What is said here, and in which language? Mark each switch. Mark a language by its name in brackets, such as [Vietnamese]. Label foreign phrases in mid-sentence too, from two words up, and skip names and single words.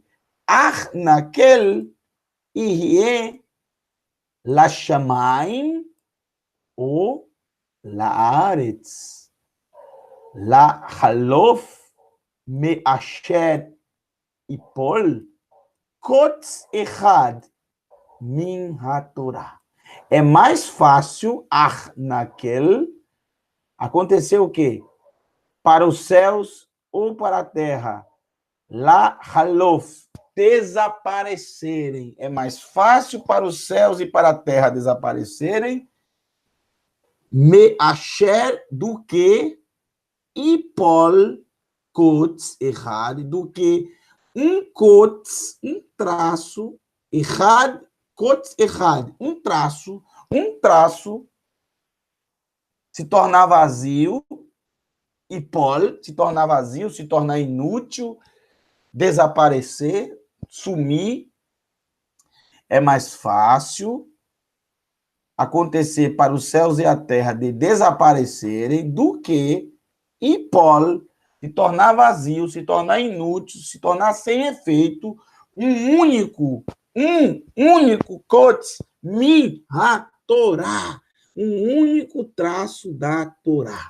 [Hebrew] אך נקל יהיה לשמים או לארץ לחלוף מאשר יפול קוץ אחד מן התורה. [Portuguese] É mais fácil, naquele, acontecer o quê? Para os céus ou para a terra, [Hebrew] לחלוף, desaparecerem. [Portuguese] É mais fácil para os céus e para a terra desaparecerem, [Hebrew] מאשר, [Portuguese] do que [Hebrew] יפול קוץ אחד, [Portuguese] do que um kotz, um traço, [Hebrew] אחד, קוץ אחד, [Portuguese] um traço se tornar vazio, ipol, se tornar vazio, se tornar inútil, desaparecer, sumir. É mais fácil acontecer para os céus e a terra de desaparecerem do que ipol, se tornar vazio, se tornar inútil, se tornar sem efeito, um único [Hebrew] קוץ מן התורה, [Portuguese] um único traço da Torá.